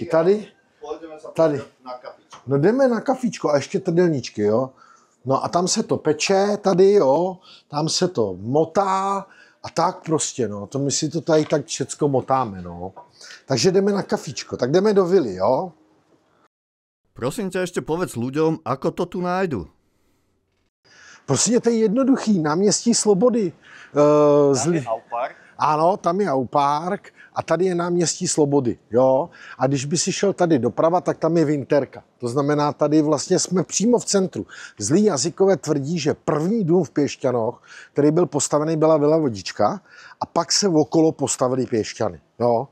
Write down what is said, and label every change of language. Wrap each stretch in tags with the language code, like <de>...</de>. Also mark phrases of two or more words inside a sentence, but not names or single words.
<cs>Tady. No jdeme na kafičko a ještě trdelníčky, jo. No a tam se to peče tady, jo, tam se to motá a tak prostě, no, to my si to tady tak všecko motáme, no. Takže jdeme na kafičko, tak jdeme do vily, jo.</cs> <sk>Prosím ťa, ešte povedz ľuďom, ako to tu nájdu.</sk> <cs>Prosím, to je jednoduchý, náměstí Slobody. Tam je Aupark. Ano, tam je Aupark a tady je náměstí Slobody, jo. A když by si šel tady doprava, tak tam je Winterka. To znamená, tady vlastně jsme přímo v centru. Zlí jazykové tvrdí, že první dům v Piešťanoch, který byl postavený, byla Vila Vodička a pak se okolo postavili Piešťany, jo.</cs>